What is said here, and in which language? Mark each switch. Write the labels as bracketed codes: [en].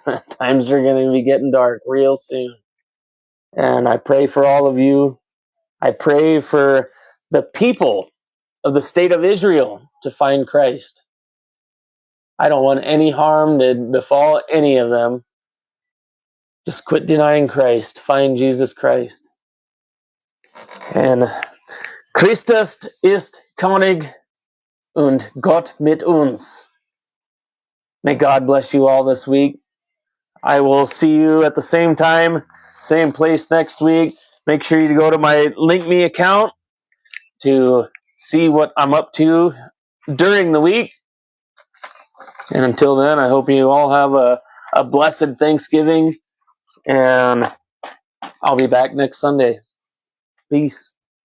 [en] Times are going to be getting dark real soon. And I pray for all of you. I pray for the people of the state of Israel to find Christ. I don't want any harm to befall any of them. Just quit denying Christ. Find Jesus Christ. And [de] Christus ist König und Gott mit uns. [en] May God bless you all this week. I will see you at the same time, same place next week. Make sure you go to my LinkMe account to see what I'm up to during the week. And until then, I hope you all have a blessed Thanksgiving, and I'll be back next Sunday. Peace.